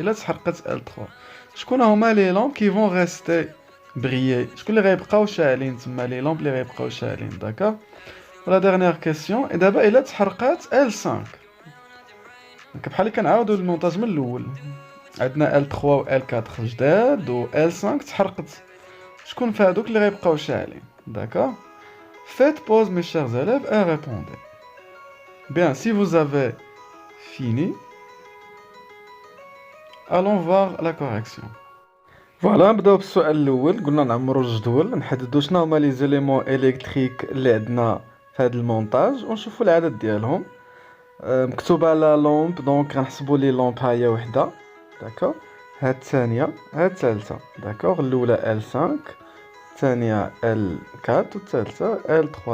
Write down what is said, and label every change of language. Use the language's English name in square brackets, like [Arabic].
[Arabic] الا تحرقت ال 3 شكون هما لي لامب كي فون ريستي بريي؟ شكون اللي غيبقاو شاعلين تما؟ لي لامب اللي غيبقاو شاعلين. داكوغ. لا ديرنيير كيسيون. دابا الا تحرقات ال 5 بحال اللي كنعاودوا المونتاج من الاول. عندنا ال 3 و ال 4 جداد و ال 5 تحرقت، شكون في هادوك اللي غيبقاو شاعلين؟ داكوغ. [French] Faites pause mes chers élèves et répondez. Bien, si vous avez fini, allons voir la correction. [Arabic] فوالا نبداو بالسؤال الاول. قلنا نعمروا الجدول، نحددوا شنو هما لي زيليمون الكتريك اللي عندنا في هذا المونتاج ونشوفوا العدد ديالهم. مكتوبه لا لومب دونك غنحسبوا لي لومب ها هي وحده. داكوغ. هاد الثانيه، هاد الثالثه. داكوغ. الاولى ال 5، الثانيه ال 4 والثالثه ال 3.